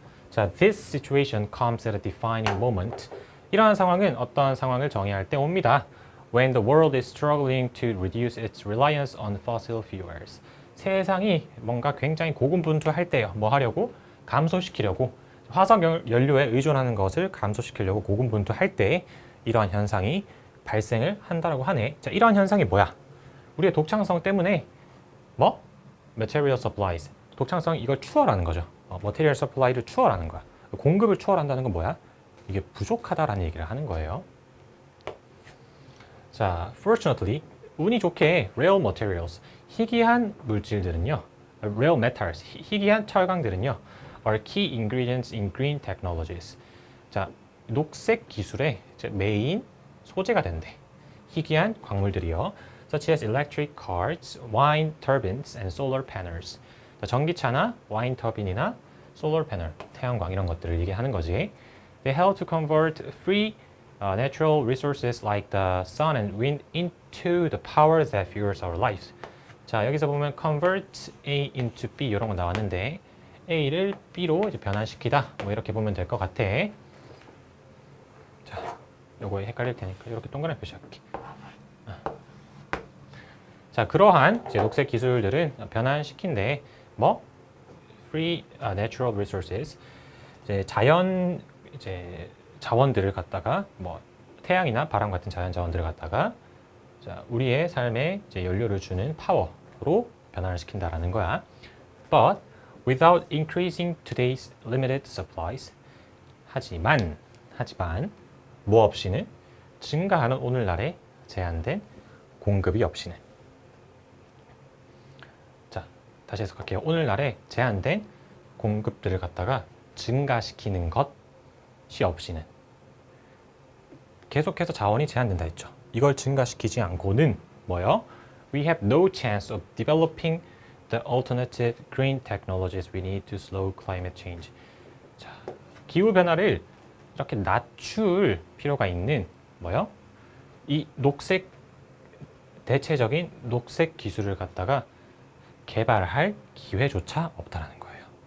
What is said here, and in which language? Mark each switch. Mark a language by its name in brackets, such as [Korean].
[English] 자, this situation comes at a defining moment. [Korean] 이러한 상황은 어떠한 상황을 정의할 때 옵니다. [English] When the world is struggling to reduce its reliance on fossil fuels. [Korean] 세상이 뭔가 굉장히 고군분투할 때요. 뭐 하려고? 감소시키려고. 화석 연료에 의존하는 것을 감소시키려고 고군분투할 때 이러한 현상이 발생을 한다라고 하네. 자, 이러한 현상이 뭐야? 우리의 독창성 때문에 [English] material supplies. [Korean] 독창성이 이걸 추월하는 거죠. [English] material supply [Korean] 를 추월하는 거야. 공급을 추월한다는 건 뭐야? 이게 부족하다라는 얘기를 하는 거예요. [English] 자, fortunately, [Korean] 운이 좋게 [English] rare materials, [Korean] 희귀한 물질들은요, [English] rare metals, [Korean] 희귀한 철강들은요, [English] are key ingredients in green technologies. [Korean] 자, 녹색 기술의 메인 소재가 된대. 희귀한 광물들이요. [English] Such as electric cars, wind turbines, and solar panels. [Korean] 자, 전기차나 와인 터빈이나 solar panel, 태양광 이런 것들을 얘기하는 거지. [English] They help to convert free natural resources like the sun and wind into the power that fuels our lives. [Korean] 자, 여기서 보면 [English] convert A into B [Korean] 이런 거 나왔는데 A를 B로 이제 변환시키다. 뭐 이렇게 보면 될 것 같아. 자, 요거 헷갈릴 테니까 이렇게 동그랗게 표시할게. 자, 그러한 이제 녹색 기술들은 변환시킨데 [English] free natural resources, [Korean] 이제 자연 자원들을 갖다가 태양이나 바람 같은 자연 자원들을 갖다가 자, 우리의 삶에 이제 연료를 주는 파워로 변화를 시킨다라는 거야. [English] But without increasing today's limited supplies. [Korean] 하지만 뭐 없이는 증가하는 오늘날의 제한된 공급이 없이는. 자, 다시 해석할게요. 오늘날의 제한된 공급들을 갖다가 증가시키는 것이 없이는. 계속해서 자원이 제한된다 했죠. 이걸 증가시키지 않고는 뭐요? [English] We have no chance of developing the alternative green technologies we need to slow climate change. [Korean] 자, 기후 변화를 이렇게 낮출 필요가 있는 뭐요? 이 녹색 대체적인 녹색 기술을 갖다가 개발할 기회조차 없다라는 거예요.